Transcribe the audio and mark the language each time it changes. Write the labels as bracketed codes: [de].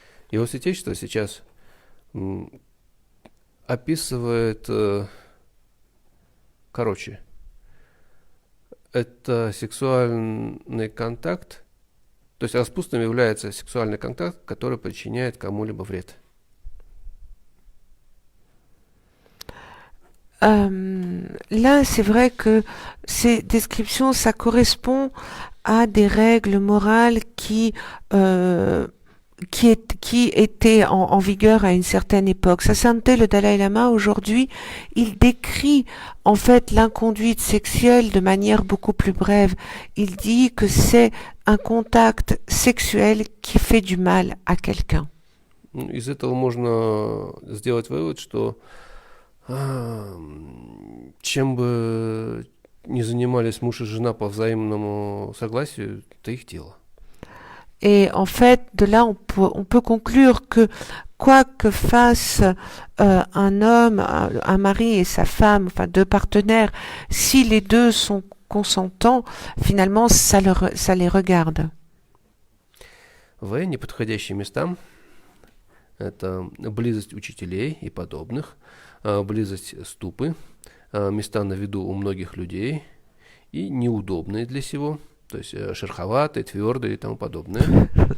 [ru] Его святейшество сейчас описывает, короче, это сексуальный контакт, то есть распутством является сексуальный контакт, который причиняет кому-либо вред. [fr] Là, c'est vrai que ces descriptions, ça correspond à des règles morales qui qui était en vigueur à une certaine époque. Sa sainteté, le Dalai Lama, aujourd'hui, il décrit en fait l'inconduite sexuelle de manière beaucoup plus brève. Il dit que c'est un contact sexuel qui fait du mal à quelqu'un. [ru] Из этого можно сделать вывод, что чем бы ни занимались муж и жена по взаимному согласию, это их дело. [fr] Et en fait, de là, on peut conclure que quoi que fasse un homme, un mari et sa femme, enfin deux partenaires, si les deux sont consentants, finalement, ça les regarde. [ru] В неподходящие места это близость учителей и подобных, близость ступы, места на виду у многих людей и неудобные для сего, то есть шероховатые, твердые и тому подобное.